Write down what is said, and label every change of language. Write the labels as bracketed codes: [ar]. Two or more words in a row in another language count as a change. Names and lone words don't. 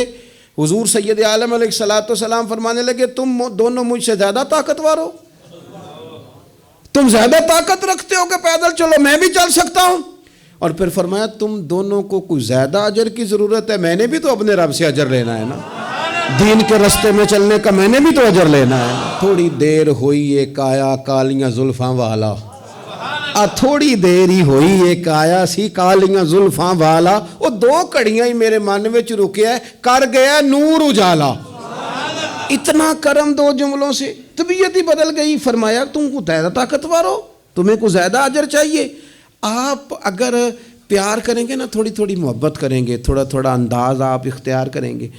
[ur] حضور سید عالم علیہ الصلوۃ والسلام فرمانے لگے تم دونوں مجھ سے زیادہ طاقتور ہو، تم زیادہ طاقت رکھتے ہو کہ پیدل چلو، میں بھی چل سکتا ہوں۔ اور پھر فرمایا تم دونوں کو کوئی زیادہ اجر کی ضرورت ہے، میں نے بھی تو اپنے رب سے اجر لینا ہے نا، دین کے رستے میں چلنے کا میں نے بھی تو اجر لینا ہے۔ [pa] تھوڑی دیر ہوئی ایک آیا کالیاں زلفاں والا، تھوڑی دیر ہی ہوئی ایک آیا سی کالیاں زلفاں والا، وہ 2 کڑیاں ہی میرے من وچ رکیا ہے، کر گیا نور اجالا۔ [ur] اتنا کرم 2 جملوں سے طبیعت ہی بدل گئی۔ فرمایا تم کو زیادہ طاقتور ہو، تمہیں کو زیادہ اجر چاہیے۔ آپ اگر پیار کریں گے نا، تھوڑی تھوڑی محبت کریں گے، تھوڑا تھوڑا انداز آپ اختیار کریں گے۔